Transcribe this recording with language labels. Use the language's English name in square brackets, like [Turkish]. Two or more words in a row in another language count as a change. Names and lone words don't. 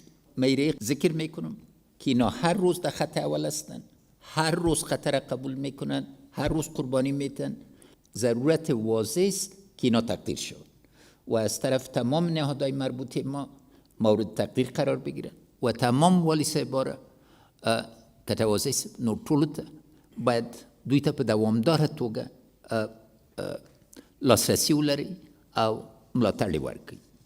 [Persian] من ذکر میکنم که اینا هر روز در خط اول هستند، هر روز خطر قبول میکنن، هر روز قربانی میتن. ضرورت واضح است که اینا تقدیر شود و از طرف تمام نهادهای مربوطه ما مورد تقدیر قرار بگیرن و تمام والی صاحبا را که توازی نور [Pashto] ټولو ته باید دوی ته په دوامداره توګه لاسرسي ولري او ملاتړ یې ورکړي.